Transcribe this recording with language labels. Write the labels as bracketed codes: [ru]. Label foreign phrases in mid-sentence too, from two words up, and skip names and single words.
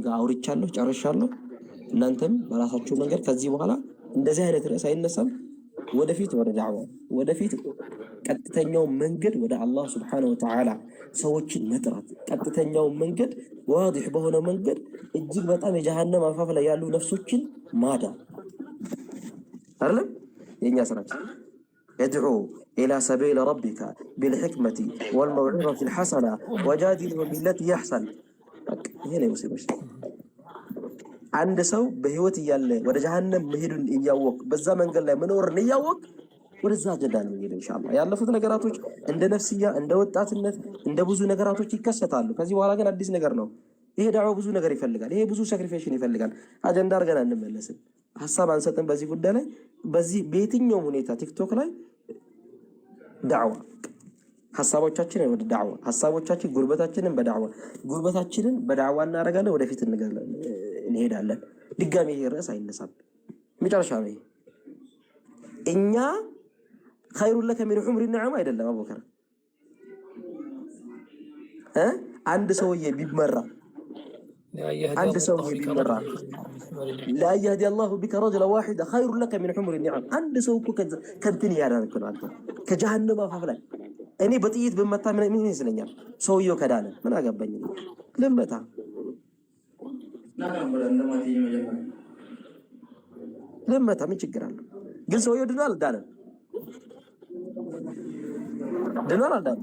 [am] ጋር አውርቻለሁ፣ ጨርሻለሁ። እናንተም በራሳችሁ መንገድ ከዚህ በኋላ እንደዚህ አይነት ርዕስ አይነሳም። ወደፊት ወደ ዳዕዋ ወደፊት ቀጥተኛው መንገድ ወደ አላህ [ar] سبحانه وتعالى [am] ሰዎችን መጥራት ቀጥተኛው መንገድ ዋضح በሆነ መንገድ እጅግ በጣም የጀሃነም አፋፍ ላይ ያሉ ነፍሶችን ማዳን አይደለም የኛ ስራችን። [ar] ادعو الى سبيل ربك بالحكمه والموعظه الحسنه وجادلهم بالتي احسن [am] ይሄ ነው ሙስሊሞች። አንድ ሰው በህይወት እያለ ወደ ጀሃነም መሄዱን እያወቅ በዛ መንገድ ላይ መኖርን እያወቅ ወደዛ አጀንዳ ነው የሚሄደው ኢንሻአላህ። ያለፉት ነገራቶች እንደ ነፍስያ እንደ ወጣትነት እንደ ብዙ ነገራቶች ይከሰታሉ። ከዚህ በኋላ ግን አዲስ ነገር ነው። ይሄ ዳዕዋ ብዙ ነገር ይፈልጋል። ይሄ ብዙ ሳክሪፊኬሽን ይፈልጋል። አጀንዳ አድርገን አንመለስም። ሐሳብ አንሰጥም በዚህ ጉዳይ ላይ። በዚህ በየትኛውም ሁኔታ ቲክቶክ ላይ ዳዕዋ ሐሳቦቻችንን ወደ ዳዕዋ ሐሳቦቻችን ጉርበታችንን በዳዕዋ እናደርጋለን። ወደፊት እንሄዳለን። ድጋሚ ይሄ ርዕስ አይነሳም። መጨረሻ ነው እኛ [ar] خير لك من حمر النعم [am] አይደለም አቡበከር አንድ ሰውዬ ቢመራ [ar] لا يهدي الله بك رجلا واحدا خير لك من حمر النعم [am] አንድ ሰው እኮ ከንትን ያዳንክ ነው አንተ ከጀሃነም አፋፍ ላይ እኔ በጥይት በመታ ምን ይመስለኛል? ሰውየው ከዳነ ምን አገባኝ? ለምበታ ለምበታ ምን ችግር አለው? ግን ሰውየው ድኗል አልዳነም? ድኗል አልዳነም?